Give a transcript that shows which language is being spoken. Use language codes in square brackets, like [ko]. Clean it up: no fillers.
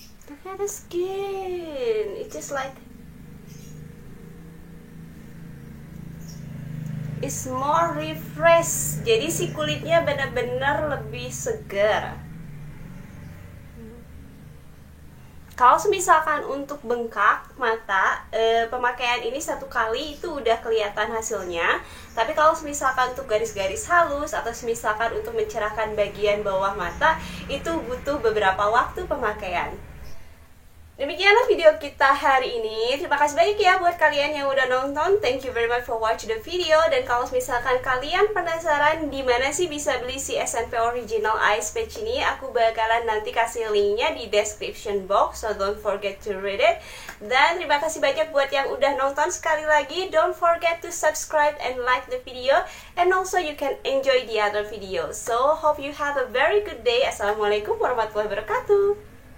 [en] Look at the skin, it's just like is more refresh. [id] Jadi si kulitnya benar-benar lebih segar. Kalau misalkan untuk bengkak mata, pemakaian ini 1 kali itu udah kelihatan hasilnya. Tapi kalau misalkan untuk garis-garis halus atau misalkan untuk mencerahkan bagian bawah mata, itu butuh beberapa waktu pemakaian. Demikianlah video kita hari ini. Terima kasih banyak ya buat kalian yang udah nonton. [en] Thank you very much for watching the video. [id] Dan kalau misalkan kalian penasaran di mana sih bisa beli si SNP Original Ice Patch ini, aku bakalan nanti kasih linknya di description box, [en] so don't forget to read it. [id] Dan terima kasih banyak buat yang udah nonton. Sekali lagi, [en] don't forget to subscribe and like the video, and also you can enjoy the other videos. So hope you have a very good day. Assalamualaikum warahmatullahi wabarakatuh.